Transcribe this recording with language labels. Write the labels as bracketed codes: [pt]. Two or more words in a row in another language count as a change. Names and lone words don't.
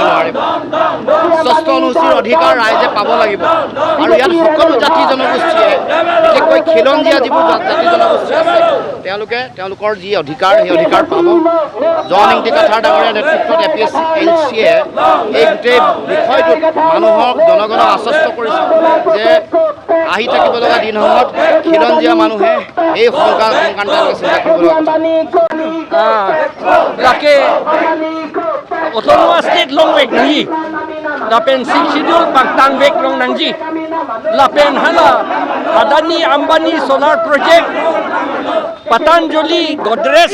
[as] নোৱাৰিব ষষ্ঠ অনুসূচীৰ অধিকাৰ ৰাইজে পাব লাগিব আৰু ইয়াত সকলো জাতি জনগোষ্ঠীয়ে বিশেষকৈ খিলঞ্জীয়া যিবোৰ জাতি জনগোষ্ঠী আছে তেওঁলোকৰ যি অধিকাৰ সেই অধিকাৰ পাব জয়নিংটি কাঠাৰ ডাঙৰীয়া নেতৃত্বত APSLCয়ে এই গোটেই বিষয়টোত মানুহক জনগণক আশ্বস্ত কৰিছে যে আহি থাকিব লগা দিনসমূহত খিলঞ্জীয়া মানুহে এই সংক্ৰান্তলৈ চিন্তা কৰিব [mjw] laki [en] autonomous state [mjw] long weg nangi lapen [en] six schedule [mjw] pagtang weg long nangji lapen hala adani ambani [en] solar project [mjw] Patanjali Godrej